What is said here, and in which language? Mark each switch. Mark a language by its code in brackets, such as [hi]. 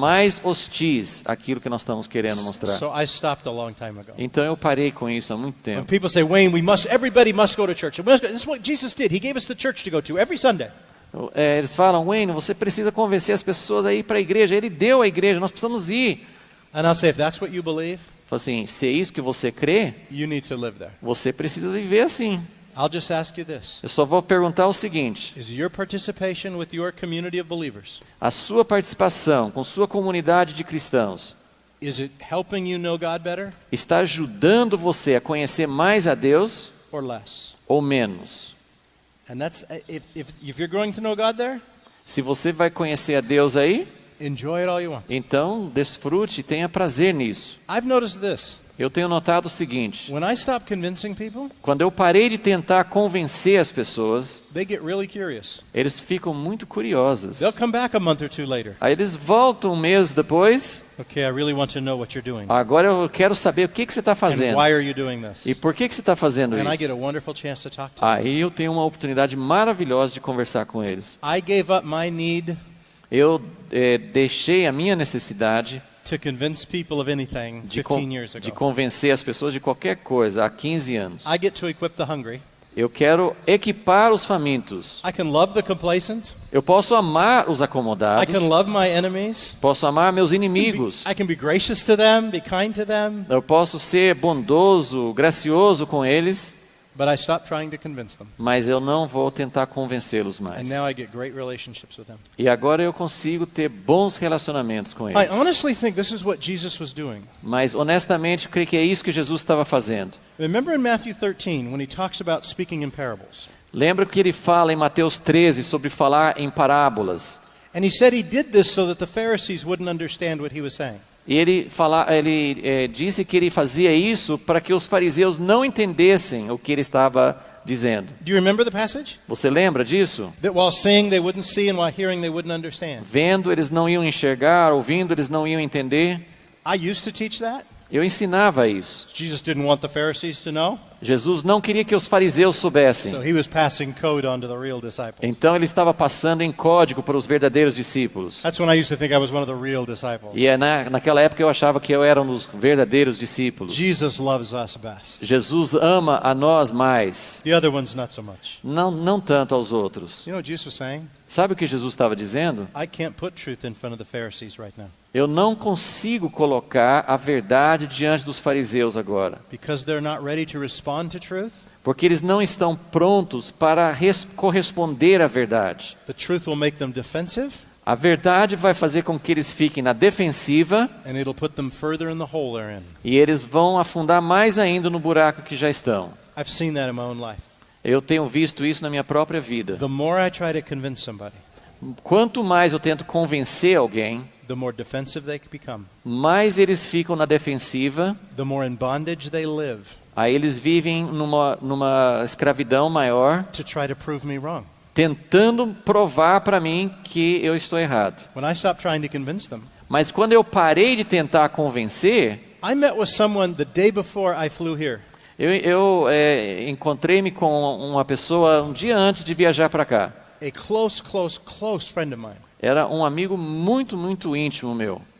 [pt] mais hostis àquilo que nós estamos querendo mostrar. [en] So I stopped a long time ago. [pt] Então eu parei com isso há muito [en] When [pt] tempo. [en] people say, Wayne, everybody must go to church. That's what Jesus did. He gave us the church to go to every Sunday. [pt] Eles falam, Wayne, você precisa convencer as pessoas a ir para a igreja. Ele deu a igreja, nós precisamos ir. [en] And I'll say, if that's what you believe, [pt] Fala assim, se é isso que você crê, [en] you need to live there. [pt] você precisa viver assim. [en] I'll just ask you this. [pt] Eu só vou perguntar o seguinte: [en] Is your participation with your community of believers, [pt] a sua participação com sua comunidade de cristãos [en] is it helping you know God better [pt] está ajudando você a conhecer mais a Deus [en] or less? [pt] ou menos? [en] And that's if you're going to know God there, [pt] Se você vai conhecer a Deus aí, [en] enjoy it all you want. [pt] então desfrute e tenha prazer nisso. [en] I've noticed this. [pt] Eu tenho notado o seguinte: [en] When I stop convincing people, [pt] quando eu parei de tentar convencer as pessoas, [en] they get really curious. [pt] eles ficam muito curiosos. [en] They'll come back a month or two later. [pt] Aí eles voltam um mês depois. [en] Okay, I really want to know what you're doing. [pt] Agora eu quero saber o que você está [en] And [pt] fazendo. [en] why are you doing this? [pt] E por que você está fazendo [en] And I get [pt] isso? [en] a wonderful chance to talk to them. [pt] Aí eu tenho uma oportunidade maravilhosa de conversar com eles. [en] I gave up my need [pt] Eu deixei a minha necessidade [en] to convince people of anything [pt] de [en] 15 years [pt] de [en] ago. [pt] convencer as pessoas de qualquer coisa há 15 anos. [en] I get to equip the hungry. [pt] Eu quero equipar os famintos. [en] I can love the complacent. [pt] Eu posso amar os [en] I [pt] acomodados. [en] can love my enemies. [pt] Posso amar meus inimigos. [en] I can be gracious to them, be kind to them, [pt] Eu posso ser bondoso, gracioso com eles, [en] but I stop trying to convince them. [pt] mas eu não vou tentar convencê-los [en] And [pt] mais. [en] now I get great relationships with them. [pt] E agora eu consigo ter bons relacionamentos com [en] I [pt] eles. [en] honestly think this is what Jesus was doing. [pt] Mas honestamente, eu creio que é isso que Jesus estava fazendo. [en] Remember in Matthew 13 when he talks about speaking in parables. [pt] Lembra que ele fala em Mateus 13 sobre falar em parábolas. [en] And he said he did this so that the Pharisees wouldn't understand what he was saying. [pt] E ele disse que ele fazia isso para que os fariseus não entendessem o que ele estava dizendo. [en] Do you remember the passage? [pt] Você lembra disso? [en] That while seeing they wouldn't see and while hearing they wouldn't understand. [pt] Vendo, eles não iam enxergar, ouvindo, eles não iam entender. [en] I used to teach that. [pt] Eu ensinava isso. [en] Jesus didn't want the Pharisees to know, [pt] Jesus não queria que os fariseus soubessem. [en] so he was passing code on to the real disciples. [pt] Então ele estava passando em código para os verdadeiros discípulos. [en] That's when I used to think I was one of the real disciples. [pt] E naquela época eu achava que eu era um dos verdadeiros discípulos. [en] Jesus loves us best. [pt] Jesus ama a nós mais, [en] The other ones not so much. [pt] não tanto aos outros. [en] You know what Jesus was saying? [pt] Sabe o que Jesus estava dizendo? [en] I can't put truth in front of the Pharisees right now [pt] Eu não consigo colocar a verdade diante dos fariseus agora, [en] because they're not ready to respond to truth. [pt] porque eles não estão prontos para corresponder à verdade. [en] The truth will make them defensive, [pt] A verdade vai fazer com que eles fiquem na defensiva [en] and it'll put them further in the hole they're in. [pt] e eles vão afundar mais ainda no buraco que já estão. [en] I've seen that in my own life. [pt] Eu tenho visto isso na minha própria vida. [en] The more I try to convince somebody, [pt] Quanto mais eu tento convencer alguém, [en] the more defensive they become. [pt] mais eles ficam na defensiva, [en] The more in bondage they live [pt] aí eles vivem numa escravidão maior, [en] to try to prove me wrong. [pt] tentando provar para mim que eu estou errado. [en] When I stopped trying to convince them, [pt] Mas quando eu parei de tentar convencer, [en] I met with someone the day before I flew here. [pt] eu encontrei-me com uma pessoa um dia antes de viajar para cá. [en] A close friend of mine [pt] Era um amigo muito, muito íntimo meu,